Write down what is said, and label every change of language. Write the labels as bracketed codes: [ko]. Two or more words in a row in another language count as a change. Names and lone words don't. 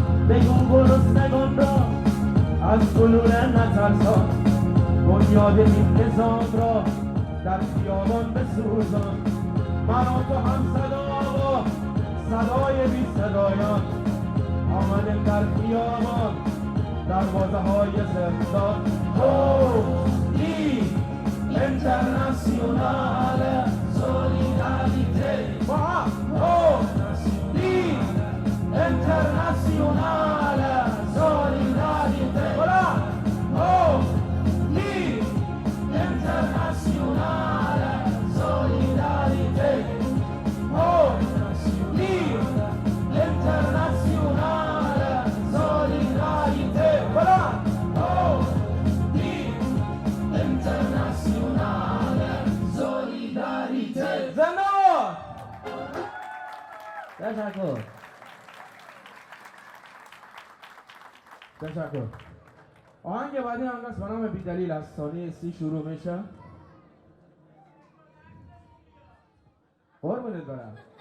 [fa] بگو گرسنگان را از فنون نترسان، بنیاد این نظام را در خیابان بسوزان. من و تو هم صدا با صدای بی صدایان آمدیم در خیابان، دروازه های زندان. [it] Internazionale solidarietà, internazionale solidarietà, internazionale solidarietà, internazionale solidarietà, internazionale solidarietà. [fa] زندان. تشکر. آهنگ بعدی هم به نام بی‌دلیل از ثانیه 30 شروع میشه. قربونت برم.